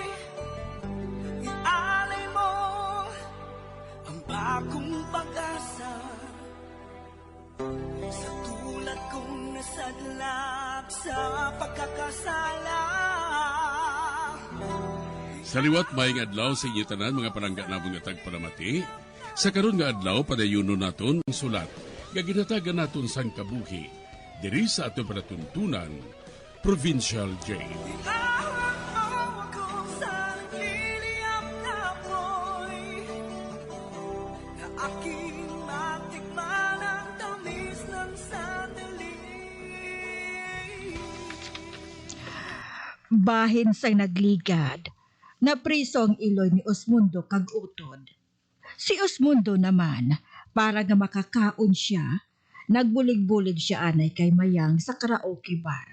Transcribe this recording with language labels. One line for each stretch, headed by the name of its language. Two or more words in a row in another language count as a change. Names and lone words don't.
Filipino: Ialay mo ang bagong pag-asa sa tulad kong nasadlak sa pagkakasala.
Hiligaynon: Sa liwat maing adlaw sa inyo tanan mga palangga na mga tagparamati, sa karon nga adlaw padayuno naton ang sulat, nga ginatagan naton sang kabuhi, diri sa aton panatuntunan, Provincial Jail.
Filipino: Iahon mo ako sa nagliliyap na apoy, na aking matikman ang tamis ng sandali.
Hiligaynon: Bahin sang nagligad, na priso ang iloy ni Osmundo kag utod. Si Osmundo naman, para nga makakaon siya, nagbulig-bulig siya anay kay Mayang sa karaoke bar.